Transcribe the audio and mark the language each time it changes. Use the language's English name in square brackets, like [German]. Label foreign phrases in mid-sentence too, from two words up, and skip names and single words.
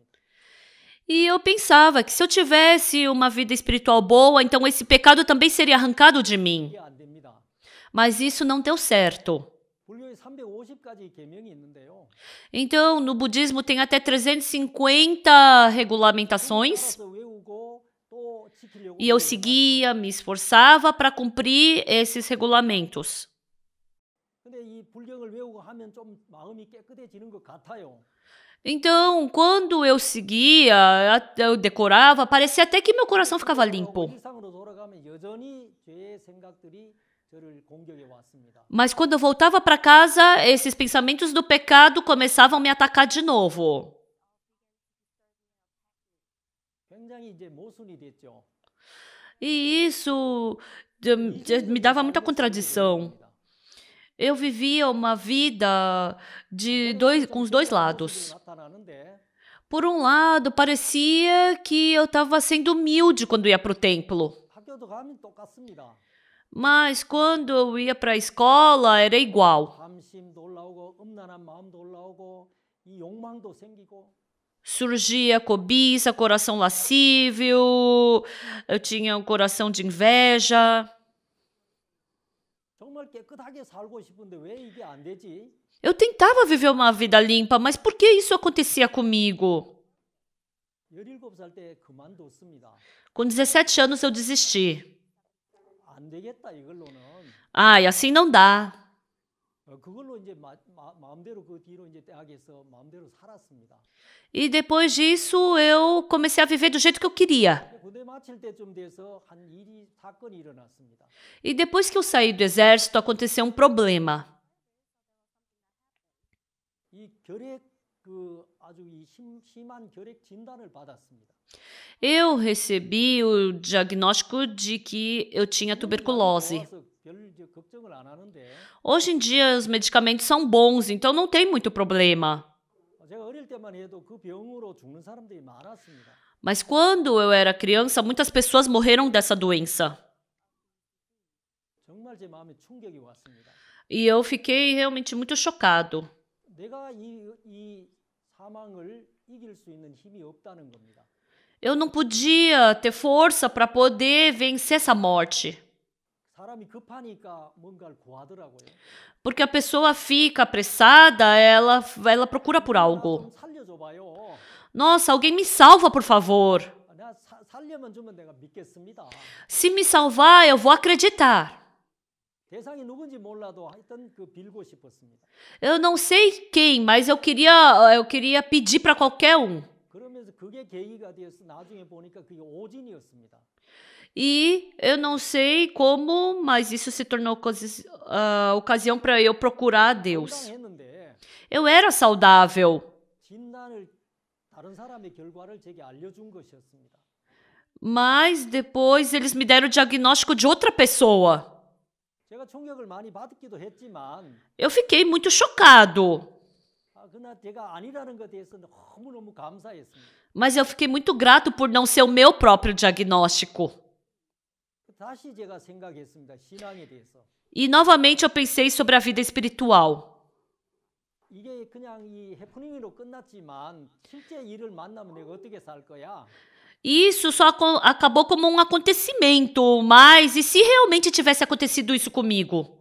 [Portuguese] E eu pensava que se eu tivesse uma vida espiritual boa, então esse pecado também seria arrancado de mim. [Korean] 이게 안 됩니다. [Portuguese] Mas isso não deu certo. [Korean] 불교에 350가지 계명이 있는데요. [Portuguese] Então, no budismo tem até 350 regulamentações. [Korean] 따라서 외우고 또 지키려고 [Portuguese] E eu seguia, me esforçava para cumprir esses regulamentos. [Korean] 근데 이 불경을 외우고 하면 좀 마음이 깨끗해지는 것 같아요. [Portuguese] Então, quando eu seguia, eu decorava, parecia até que meu coração ficava limpo. [Korean] 일상으로 돌아가면 여전히 죄의 생각들이 저를 공격해 왔습니다. [Portuguese] Mas quando eu voltava para casa, esses pensamentos do pecado começavam a me atacar de novo. [Korean] 굉장히 이제 모순이 됐죠. [Portuguese] E isso me dava muita contradição. Eu vivia uma vida com os dois lados. [Korean] 나타나는데 [Portuguese] Por um lado, parecia que eu estava sendo humilde quando ia para o templo. [Korean] 학교도 가면 똑같습니다. [Portuguese] Mas quando eu ia para a escola, era igual. [Korean] 함심도 올라오고 음란한 마음도 올라오고 이 욕망도 생기고 [Portuguese] Surgia cobiça, coração lascívio, eu tinha um coração de inveja. [Korean] 정말 깨끗하게 살고 싶은데 왜 이게 안 되지? [Portuguese] Eu tentava viver uma vida limpa, mas por que isso acontecia comigo? [Korean] 17살 때 그만뒀습니다. [Portuguese] Com 17 anos eu desisti. [Korean] 안 되겠다 이걸로는. [Portuguese] Ai, assim não dá. [Korean] 그걸로 이제 마음대로 그 뒤로 이제 대학에서 마음대로 살았습니다. [Portuguese] E depois disso eu comecei a viver do jeito que eu queria. [Korean] 군대 마칠 때쯤 돼서 한 사건이 일어났습니다. [Portuguese] E depois que eu saí do exército, aconteceu um problema. [Korean] 이 결핵 아주 심한 결핵 진단을 받았습니다. [Portuguese] Eu recebi o diagnóstico de que eu tinha tuberculose. [Korean] 별 걱정을 안 하는데 [Portuguese] Hoje em dia os medicamentos são bons, então não tem muito problema. [Korean] 제가 어릴 때만 해도 그 병으로 죽는 사람들이 많았습니다. [Portuguese] Mas quando eu era criança, muitas pessoas morreram dessa doença. [Korean] 정말 제 마음에 충격이 왔습니다. [Portuguese] E eu fiquei realmente muito chocado. [Korean] 내가 이 사망을 이길 수 있는 힘이 없다는 겁니다. [Portuguese] Eu não podia ter força para poder vencer essa morte. [Korean] 사람이 급하니까 뭔가를 구하더라고요. [Portuguese] Porque a pessoa fica apressada, ela procura por algo. [Korean] 좀 살려줘봐요. [Portuguese] Nossa, alguém me salva, por favor. [Korean] 내가 살려면 주면 내가 믿겠습니다. [Portuguese] Se me salvar, eu vou acreditar. [Korean] 대상이 누군지 몰라도 하여튼 빌고 싶었습니다. [Portuguese] Eu não sei quem, mas eu queria pedir para qualquer um. [Korean] 그러면서 그게 계기가 되어서 나중에 보니까 그게 오진이었습니다. [Portuguese] E eu não sei como, mas isso se tornou ocasião para eu procurar a Deus. [Korean] 건강했는데 [Portuguese] Eu era saudável, [Korean] 진단을 다른 사람의 결과를 제게 알려준 것이었습니다. [Portuguese] mas depois eles me deram o diagnóstico de outra pessoa. [Korean] 제가 충격을 많이 받기도 했지만 [Portuguese] Eu fiquei muito chocado. [Korean] 그러나 제가 아니라는 것에 대해서 너무너무 감사했습니다. [Portuguese] Mas eu fiquei muito grato por não ser o meu próprio diagnóstico. [Korean] 다시 제가 생각했습니다. 신앙에 대해서. [Portuguese] E novamente eu pensei sobre a vida espiritual. [Korean] 이게 그냥 이 해프닝으로 끝났지만 실제 일을 만나면 내가 어떻게 살 거야? [Portuguese] Isso só acabou como um acontecimento, mas e se realmente tivesse acontecido isso comigo?